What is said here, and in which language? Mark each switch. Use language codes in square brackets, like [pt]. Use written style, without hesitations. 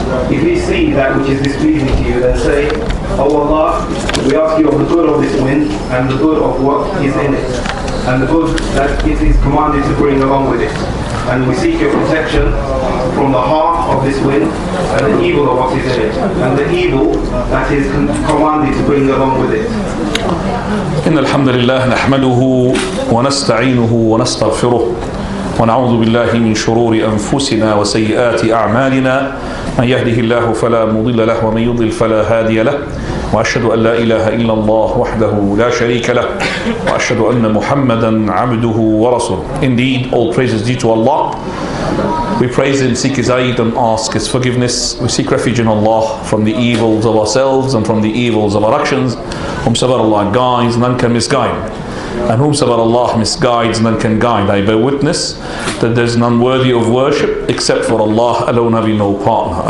[en] If you see that which is displeasing to you, then say, O Allah, we ask you of the good of this wind and the good of what is in it, and the good that it is commanded to bring along with it. And we seek your protection from the harm of this wind and the evil of what is in it, and the evil that is commanded to bring along with it." [ar] إن الحمد لله نحمده ونستعينه ونستغفره ونعوذ بالله من شرور أنفسنا وسيئات أعمالنا من يهده الله فلا مضل له ومن يضلل فلا هادي له وأشهد أن لا إله إلا الله وحده لا شريك له وأشهد أن محمدا عبده ورسوله. [en] Indeed, all praise is due to Allah. We praise Him, seek His aid and ask His forgiveness. We seek refuge in Allah from the evils of ourselves and from the evils of our actions. Whomsoever Allah guides, none can misguide. And whomsoever Allah misguides, none can guide. I bear witness that there is none worthy of worship except for Allah alone, having no partner.